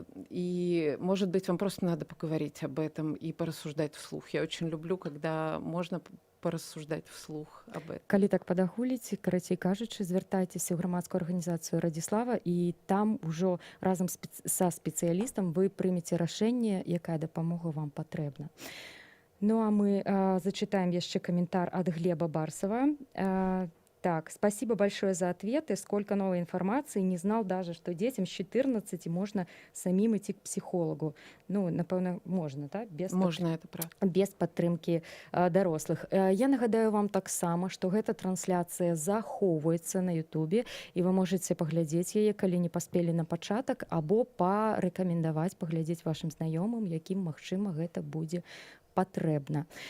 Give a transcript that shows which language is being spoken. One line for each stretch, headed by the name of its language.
Russian: И, может быть, вам просто надо поговорить об этом и порассуждать вслух. Я очень люблю, когда можно порассуждать вслух об этом.
Belarusian: Калі так падагуліць, карацей кажучы, звяртайцеся ў грамадскую арганізацыю Радзіслава, і там ужо разам са спецыялістам вы прымеце рашэнне, якая дапамога вам патрэбна. Ну а мы зачытаем яшчэ каментар ад Глеба Барсава.
Russian: Так, спасибо большое за ответы. Сколько новой информации. Не знал даже, что детям с 14 можно самим идти к психологу.
Belarusian: Ну, напевно, можна, так? Можна,
Russian: это правда.
Belarusian: Без падтрымкі дарослых. Я нагадаю вам таксама, што гэта трансляцыя захоўваецца на Ютубе і вы можаце паглядзець яе, калі не паспелі на пачатак, або парэкамендаваць паглядзець вашым знаёмым, якім, магчыма, гэта будзе патрэбна.